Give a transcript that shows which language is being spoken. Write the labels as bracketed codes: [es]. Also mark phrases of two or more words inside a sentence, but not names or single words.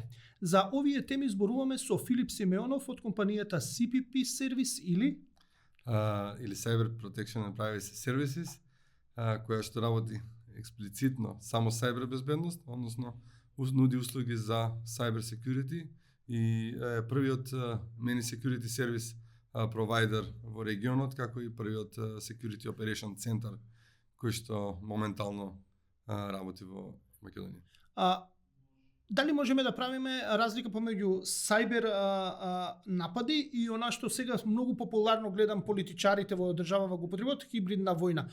[mk] За овие теми зборуваме со Филип Симеонов од компанијата CPP Service или [en] Cyber Protection and Privacy Services, [mk] која што работи експлицитно само сајбер безбедност, односно нуди услуги за [en] cyber security [mk] и првиот [en] many security service provider [mk] во регионот, како и првиот [en] security operation [mk] центар кој што моментално работи во Македонија. Дали можеме да правиме разлика помеѓу сајбер напади и она што сега многу популарно гледам политичарите во државава го употребуваат, хибридна војна?